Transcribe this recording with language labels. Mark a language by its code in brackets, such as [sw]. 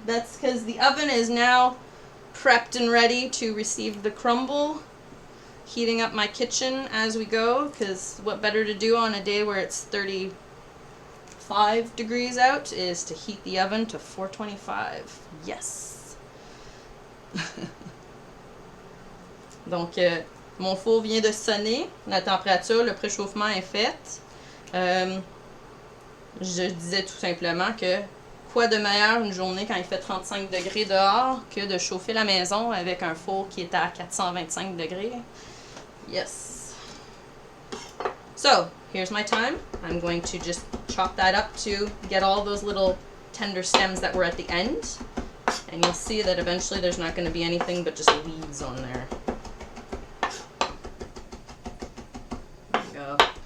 [en] That's because the oven is now prepped and ready to receive the crumble. Heating up my kitchen as we go, because what better to do on a day where it's 35 degrees out is to heat the oven to 425. Yes! [fr] Donc, mon four vient de sonner. La température, le préchauffement est fait. Je disais tout simplement que quoi de meilleur une journée quand il fait 35 degrés dehors que de chauffer la maison avec un four qui est à 425 degrés. Yes! [en] So here's my time. I'm going to just chop that up to get all those little tender stems that were at the end. And you'll see that eventually there's not going to be anything but just leaves on there. There we go.